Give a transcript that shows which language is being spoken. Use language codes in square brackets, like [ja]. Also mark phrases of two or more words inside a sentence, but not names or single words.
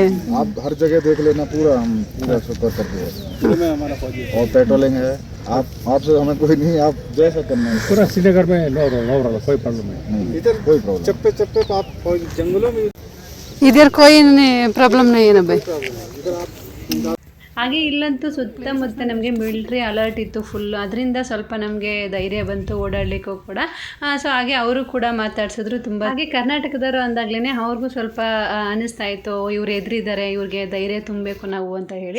[hi] आप हर जगह देख लेना पूरा, हम पूरा सफर करते हैं और पेट्रोलिंग है। आपसे हमें कोई नहीं, आप जैसा करना है पूरा श्रीनगर में नो कोई प्रॉब्लम नहीं। इधर कोई प्रॉब्लम चप्पे चप्पे पे आप जंगलों में इधर कोई ಪ್ರಾಬ್ಲಮ್ नहीं है ना भाई. [kn] ಹಾಗೆ ಇಲ್ಲಂತೂ ಸುತ್ತಮುತ್ತ ನಮಗೆ [en] military alert [kn] ಇತ್ತು ಫುಲ್, ಅದರಿಂದ ಸ್ವಲ್ಪ ನಮಗೆ ಧೈರ್ಯ ಬಂತು ಓಡಾಡಲಿಕ್ಕೂ ಕೂಡ. ಸೊ ಹಾಗೆ ಅವರು ಕೂಡ ಮಾತಾಡ್ಸಿದ್ರು ತುಂಬ. ಹಾಗೆ ಕರ್ನಾಟಕದವರು ಅಂದಾಗ್ಲೇ ಅವ್ರಿಗೂ ಸ್ವಲ್ಪ ಅನ್ನಿಸ್ತಾ ಇತ್ತು, ಇವ್ರು ಎದುರಿದ್ದಾರೆ, ಇವ್ರಿಗೆ ಧೈರ್ಯ ತುಂಬಬೇಕು ನಾವು ಅಂತ ಹೇಳಿ.